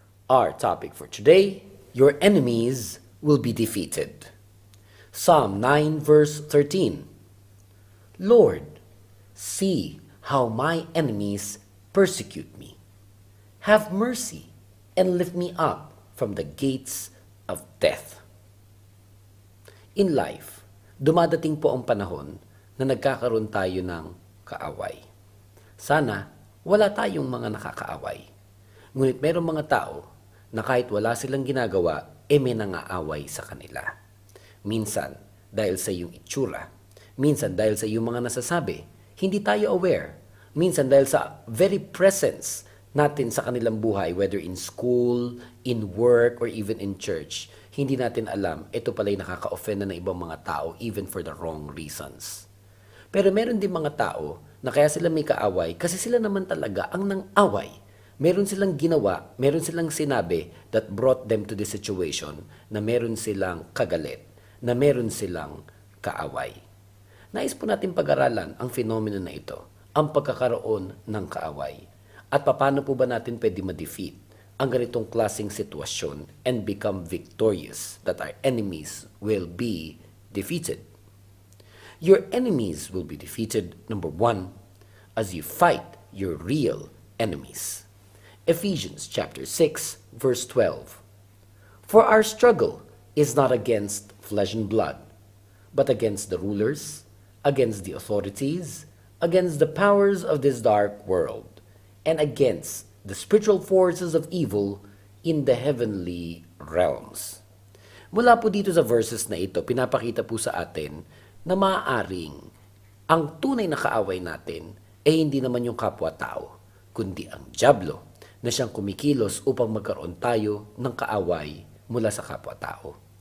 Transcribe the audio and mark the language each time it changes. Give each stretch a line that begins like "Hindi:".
English: Our topic for today, your enemies will be defeated. Psalm 9 verse 13. Lord, see how my enemies persecute me. Have mercy and lift me up from the gates of death. In life,
Filipino: dumadating po ang panahon na nagkakaroon tayo ng kaaway. Sana wala tayong mga nakakaaway. Ngunit mayroong mga tao na kahit wala silang ginagawa, may nangaaway sa kanila. Minsan, dahil sa iyong itsura. Minsan, dahil sa iyong mga nasasabi. Hindi tayo aware. Minsan, dahil sa very presence natin sa kanilang buhay,
English: whether in school, in work, or even in church,
Filipino: hindi natin alam, ito pala'y nakaka-offend na ng ibang mga tao,
English: even for the wrong reasons.
Filipino: Pero meron din mga tao na kaya sila may kaaway kasi sila naman talaga ang nang-away. Meron silang ginawa, meron silang sinabi
English: that brought them to this situation
Filipino: na meron silang kagalit, na meron silang kaaway. Nais po natin pag-aralan ang fenomeno na ito, ang pagkakaroon ng kaaway. At paano po ba natin pwede ma-defeat ang ganitong klaseng sitwasyon
English: and become victorious, that our enemies will be defeated. Your enemies will be defeated, number 1, as you fight your real enemies. Ephesians chapter 6, verse 12. For our struggle is not against flesh and blood, but against the rulers, against the authorities, against the powers of this dark world, and against the spiritual forces of evil in the heavenly realms.
Filipino: Mula po dito sa verses na ito, pinapakita po sa atin na maaaring ang tunay na kaaway natin ay hindi naman yung kapwa-tao, kundi ang dyablo na siyang kumikilos upang magkaroon tayo ng kaaway mula sa kapwa-tao.